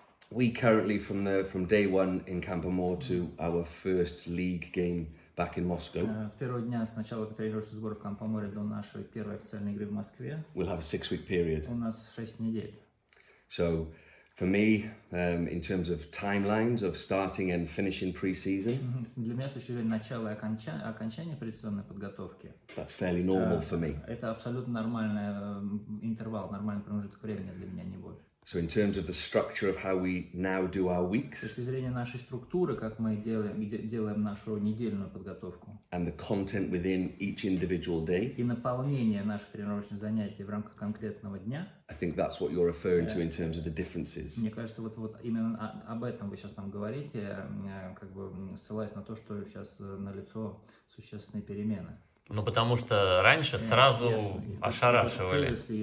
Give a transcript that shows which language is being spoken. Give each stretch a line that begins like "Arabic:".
English: We currently, from day one in Campo to our first league game back in Moscow.
Russian: С первого дня с начала тренировочных сборов в Кампоморе до нашей первой официальной игры в Москве.
English: We'll have a 6-week period.
Russian: У нас 6 недель.
English: So, for me, in terms of timelines of starting and finishing pre-season,
Russian: для меня с точки зрения начала и окончания предсезонной подготовки,
English: that's fairly normal for me.
Russian: Это абсолютно нормальный интервал, нормальный промежуток времени для меня, не больше.
English: So in terms of the structure of how we now do our weeks,
Russian: с точки зрения нашей структуры, как мы делаем нашу недельную подготовку,
English: and the content within each individual day,
Russian: и наполнение наших тренировочных занятий в рамках конкретного дня,
English: I think that's what you're referring to in terms of the differences.
Russian: Мне кажется, вот именно об этом вы сейчас нам говорите, как бы ссылаясь на то, что сейчас налицо существенные перемены. Ну, потому что раньше сразу ошарашивали.